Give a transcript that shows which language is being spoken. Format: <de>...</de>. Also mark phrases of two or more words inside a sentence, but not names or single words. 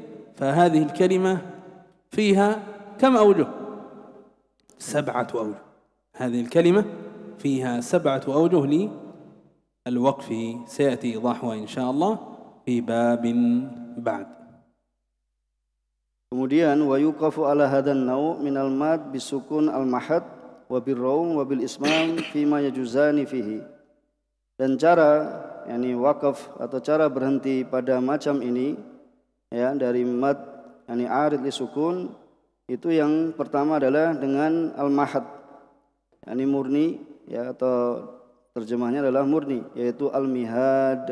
<ar>فهذه الكلمة فيها كم أوجه؟ 7 أوجه. هذه الكلمة فيها 7 أوجه للوقف، سيأتي إيضاحها إن شاء الله في باب بعد. Kemudian ويوقف على هذا النوع من المد بالسكون المحض وبالروم وبالإشمام فيما يجوزان فيه.</ar> <id>Dan cara wakaf atau cara berhenti pada macam ini ya dari</id> <ar>مد عارض للسكون,</ar> <id>itu yang pertama adalah dengan</id> <ar>المحض</ar> <id>murni ya, atau terjemahnya adalah murni, yaitu</id> <ar>المحض.</ar>